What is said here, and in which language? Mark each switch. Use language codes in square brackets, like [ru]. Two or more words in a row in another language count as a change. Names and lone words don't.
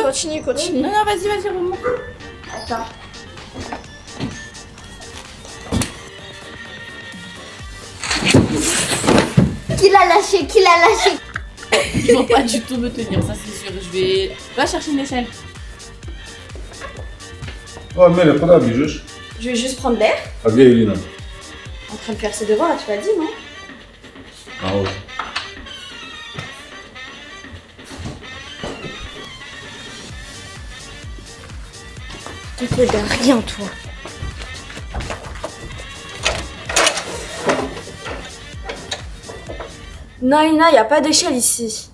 [fr] continue, continue. Non, non, vas-y, remonte. Attends. Qui l'a lâché? Qui l'a lâché? Ils vont pas du tout me tenir, ça c'est sûr. Je vais. Va chercher une échelle. [ru] О, Амелия, куда бежишь? [fr] Je vais juste prendre l'air. [ru] А где Ирина? [fr] En train de faire ses devoirs, là, tu l'as dit, non? [ru] А вот. [fr] Tu te regardes rien, toi. Non, Ina, y a pas d'échelle ici.